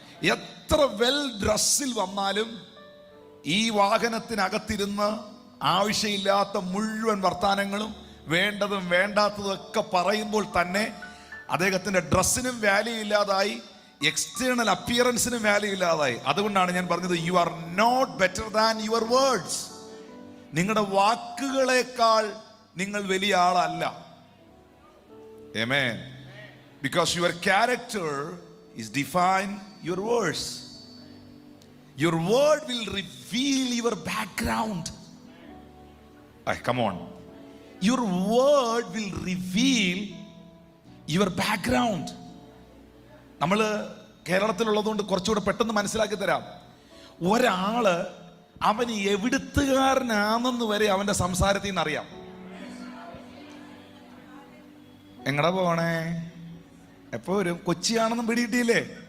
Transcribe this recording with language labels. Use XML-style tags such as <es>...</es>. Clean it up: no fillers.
<ml>എത്ര വെൽ ഡ്രസ്സിൽ വന്നാലും ഈ വാഹനത്തിനകത്തിരുന്ന് ആവശ്യമില്ലാത്ത മുഴുവൻ വർത്താനങ്ങളും വേണ്ടതും വേണ്ടാത്തതും ഒക്കെ പറയുമ്പോൾ തന്നെ അദ്ദേഹത്തിന്റെ ഡ്രസ്സിനും വാല്യൂ ഇല്ലാതായി, എക്സ്റ്റേണൽ അപ്പിയറൻസിനും വാല്യൂ ഇല്ലാതായി. അതുകൊണ്ടാണ് ഞാൻ പറഞ്ഞത്,</ml> <en>You are not better than your words.</en> <ml>നിങ്ങളുടെ വാക്കുകളെക്കാൾ നിങ്ങൾ വലിയ ആളല്ല. ആമേൻ.</ml> <en>Because your character is defined your words. Your word will reveal your background. Come on. Your word will reveal your background.</en> <ml>നമ്മൾ കേരളത്തിലുള്ളതുകൊണ്ട് കുറച്ചുകൂടെ പെട്ടെന്ന് മനസ്സിലാക്കി തരാം. ഒരാള് അവന് എവിടുത്തുകാരനാണെന്ന് വരെ അവന്റെ സംസാരത്തിൽ നിന്ന് അറിയാം. എങ്ങടാ പോണേ, എപ്പോ ഒരു കൊച്ചിയാണെന്നും പിടികിട്ടിയില്ലേ?</ml>